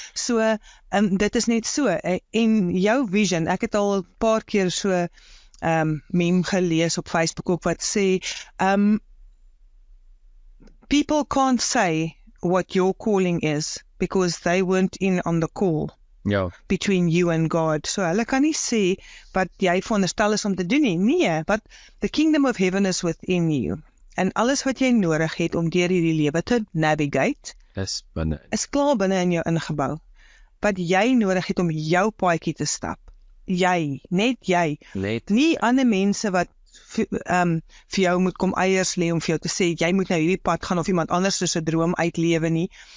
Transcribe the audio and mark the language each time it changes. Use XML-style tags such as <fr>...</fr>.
<af>So, dit is net so, en jou vision, ek het al 'n paar keer so meme gelees op Facebook ook wat sê,</af> <en>people can't say what your calling is, because they weren't in on the call.</en> <af>Ja.</af> <en>Between you and God.</en> <af>So hulle kan nie sê wat jy veronderstel is om te doen nie. Nee,</af> <en>but the kingdom of heaven is within you.</en> <af>En alles wat jy nodig het om deur hierdie lewe te navigate, is klaar binne in jou ingebou. Wat jy nodig het om jou paadjie te stap. Net jy. Nie ander mense wat vir jou moet kom eiers lê om vir jou te sê, jy moet nou hierdie pad gaan of iemand anders se droom uitlewe nie.</af>